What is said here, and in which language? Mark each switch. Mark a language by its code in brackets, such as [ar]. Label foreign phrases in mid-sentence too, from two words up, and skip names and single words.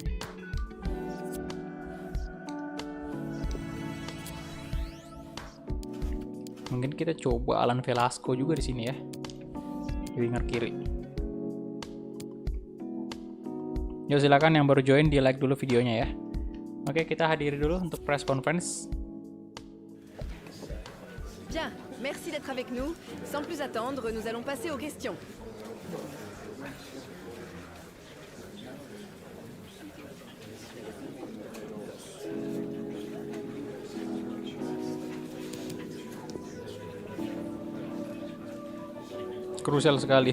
[id] Mungkin kita coba Alan Velasco juga di sini ya, di winger kiri. Yo, silakan yang baru join di like dulu videonya ya. Oke, kita hadiri dulu untuk [en] press conference. [fr] Bien, merci d'être avec nous. Sans plus attendre, nous allons passer aux questions. [id] Krusial sekali.